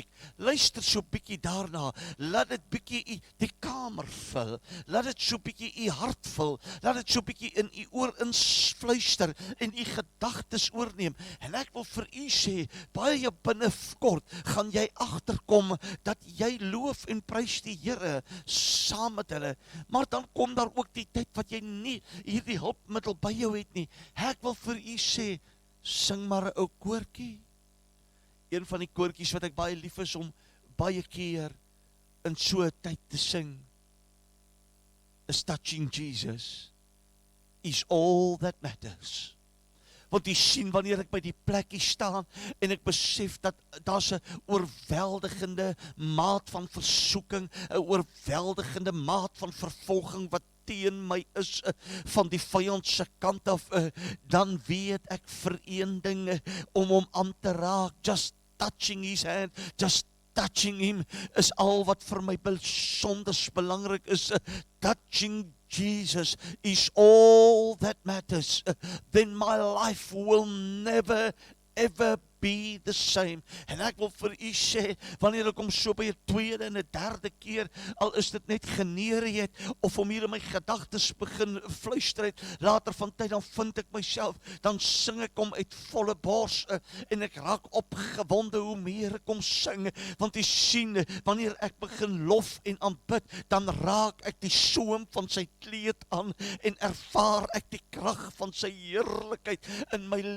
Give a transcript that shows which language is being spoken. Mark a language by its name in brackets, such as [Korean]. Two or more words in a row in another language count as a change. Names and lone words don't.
[Afrikaans] Luister so bietjie daarna, laat dit bietjie die kamer vul, laat dit so bietjie u hart vul, laat dit so bietjie in u oor influister, en u gedagtes oorneem, en ek wil vir u sê, baie binnekort gaan jy agterkom, dat jy loof en prys die Here, saam met hulle, maar dan kom daar ook die tyd, wat jy nie hierdie hulpmiddel by jou het nie. Ek wil vir u sê, sing maar 'n ou koortjie. Een van die koortjies wat ek baie lief is om baie keer in so 'n tyd te sing, is [English] Touching Jesus is all that matters. [Afrikaans] Want jy sien, wanneer ek by die plekkie staan, en ek besef dat daar's 'n oorweldigende maat van versoeking, 'n oorweldigende maat van vervolging, wat teen my is, van die vyand se kant af, dan weet ek vir een ding, om hom aan te raak, [English] just touching his hand, just touching him, [Afrikaans] is al wat vir my besonder belangrik is. [English] Touching Jesus is all that matters. Then my life will never ever be the same. [Afrikaans] En ek wil vir u sê, wanneer ek hom so by 'n tweede en 'n derde keer, al is dit net geneer het, of om hier in my gedagtes begin fluister het, later van tyd, dan vind ek myself, dan sing ek hom uit volle bors, en ek raak opgewonde hoe meer ek hom sing, want jy sien, wanneer ek begin lof en aanbid, dan raak ek die soem van sy kleed aan, en ervaar ek die krag van sy heerlikheid in my lewe.